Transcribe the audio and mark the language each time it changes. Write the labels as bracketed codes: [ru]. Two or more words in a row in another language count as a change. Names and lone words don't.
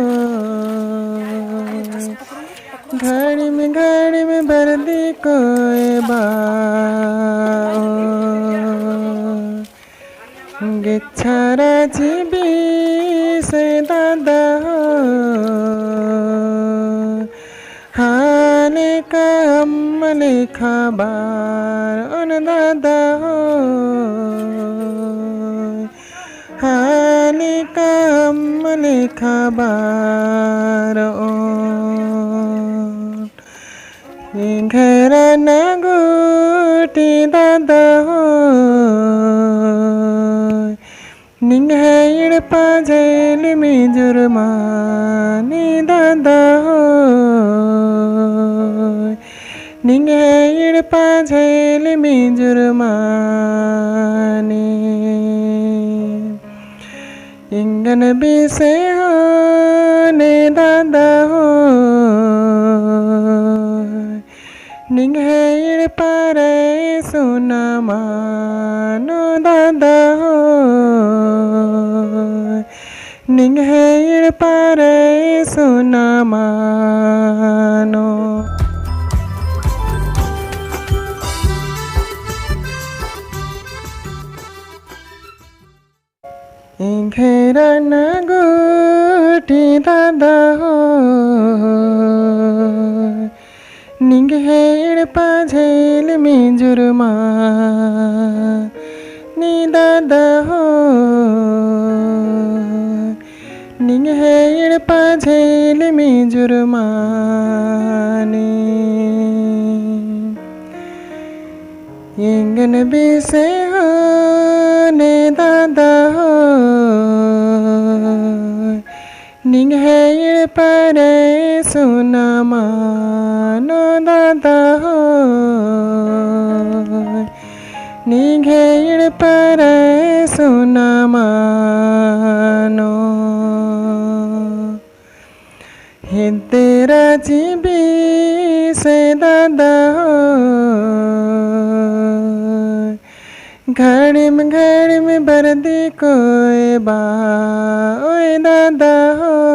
[hi] घड़ी में [kru] बरदी कोई बा गिच्छारा जीवी से दादा हो हाने का अम्मले खबर उन दादा हो हाने का अम्मले खबर घर न गोटी दादा हो निंग है इड़पा [hi] झेल में जुर्मानी [kru] दादा हो निंग है इड़पा [hi] झेल में जुर्मानी [kru] इंगन बेसे हो ने दादा हो निंग है इड़पा रे सोना मानो दादा हो निंग है इड़पा रे सोना मानो घेरा न गोटी दादा हो निंग है इड़पा [hi] झेल में जुर्मा [kru] नी दादा हो निंग है इड़पा [hi] झेल में जुर्मानी [kru] इंगन बेसे हो ने दादा हो निंग है इड़पा रे सोना मानो दादा हो निंग है इड़पा रे सोना मानो तेरा जीवी से दादा हो [hi] घड़ी में [kru] बरदी कोई बा ओए दादा हो